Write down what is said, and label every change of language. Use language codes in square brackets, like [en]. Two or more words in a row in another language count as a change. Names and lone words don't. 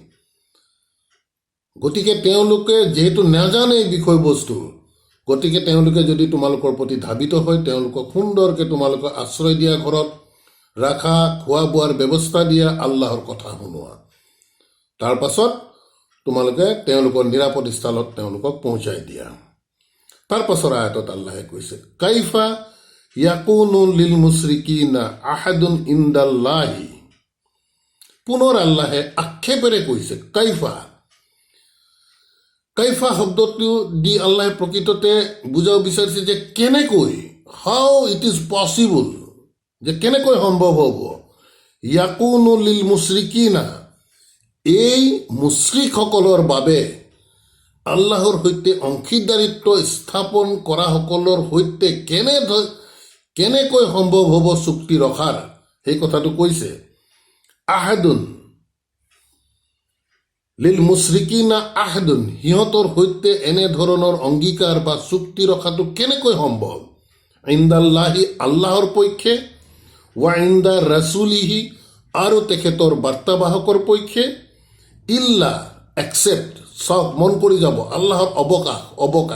[as] গতিকে তেওঁলোকে যিহেতু নাজানে এই বিষয়বস্তু, গতিকে তেওঁলোকে যদি তোমালোকৰ প্ৰতি ধাবিত হয়, তেওঁলোকক সুন্দৰকৈ তোমালোকক আশ্ৰয় দিয়া, ঘৰত ৰাখা, খোৱা বোৱাৰ ব্যৱস্থা দিয়া, আল্লাহৰ কথা শুনোৱা। তাৰ পাছত তোমালোকে তেওঁলোকৰ নিৰাপদ স্থলত তেওঁলোকক পহুঁচাই দিয়া। তাৰ পাছৰ আয়াতত আল্লাহে কৈছে, [ar] كيف يكون للمشركين عهد عند الله. [as] পুনৰ আল্লাহে আক্ষেপেৰে কৈছে কাইফা। কাইফা শব্দটো দি আল্লাহে প্ৰকৃততে বুজাব বিচাৰিছে যে কেনেকৈ, [en] how it is possible, যে কেনেকৈ সম্ভৱ হ'ব। [ar] يكون للمشركين, [as] এই মুছৰিকসকলৰ বাবে আল্লাহৰ সৈতে অংশীদাৰিত্ব স্থাপন কৰাসকলৰ সৈতে কেনেকৈ সম্ভৱ হ'ব চুক্তি ৰখাৰ, সেই কথাটো কৈছে। [ar] عهد للمشركين عهد, [as] সিহঁতৰ সৈতে এনেধৰণৰ অংগীকাৰ বা চুক্তি ৰখাটো কেনেকৈ সম্ভৱ। ইনদাল্লাহি, আল্লাহৰ পক্ষে, [ar] وعند رسوله, [as] আৰু তেখেতৰ বাৰ্তাবাহকৰ পক্ষে, ইল্লা একচেপ্ট, চব মন কৰি যাব আল্লাহৰ অৱকাশ।